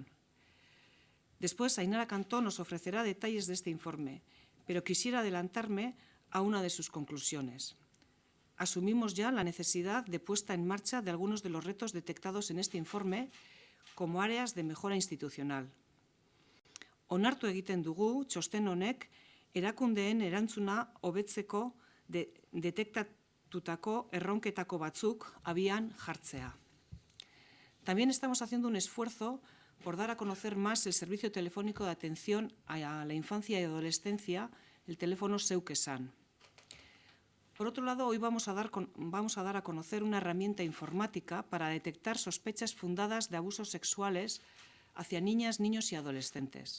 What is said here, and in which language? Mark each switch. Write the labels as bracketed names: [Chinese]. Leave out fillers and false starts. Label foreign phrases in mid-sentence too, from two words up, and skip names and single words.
[Spanish] Después, Ainara Cantó nos ofrecerá detalles de este informe, pero quisiera adelantarme a una de sus conclusiones. Asumimos ya la necesidad de puesta en marcha de algunos de los retos detectados en este informe como áreas de mejora institucional. [Basque] Onartu egiten dugu txosten honek erakundeen erantzuna hobetzeko detektatutako erronketako batzuk abian jartzea. [Spanish] También estamos haciendo un esfuerzo por dar a conocer más el servicio telefónico de atención a la infancia y adolescencia, el teléfono Zeuk Esan. Por otro lado, hoy vamos a dar a conocer una herramienta informática para detectar sospechas fundadas de abusos sexuales hacia niñas, niños y adolescentes.